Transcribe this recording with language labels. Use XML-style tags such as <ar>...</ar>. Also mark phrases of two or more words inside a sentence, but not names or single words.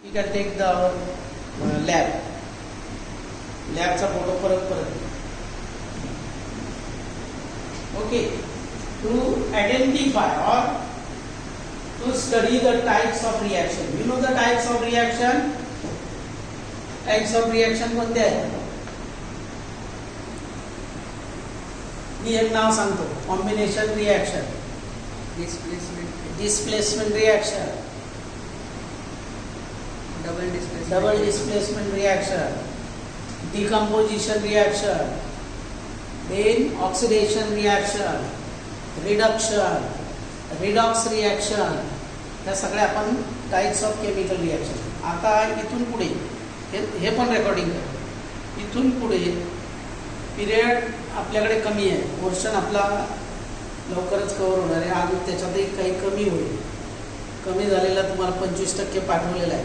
<en>can take the</en> <mr>लॅबचा फोटो परत ओके.</mr> <en>to identify or to study the types of reaction. You know the types of reaction? Types of reaction</en> <mr>कोणते आहेत? मी एक नाव सांगतो.</mr> <en>combination reaction, displacement reaction, double displacement reaction, decomposition reaction, then oxidation reaction, reduction, redox reaction.</en> <mr>या सगळ्या आपण</mr> <en>types of chemical reaction.</en> <mr>आता इथून पुढे हे पण रेकॉर्डिंग कर. इथून पुढे पिरियड आपल्याकडे कमी आहे. पोर्शन आपला लवकरच कव्हर होणार आहे. अजून त्याच्यातही काही कमी होईल. कमी झालेला तुम्हाला 25% पाठवलेला आहे.</mr>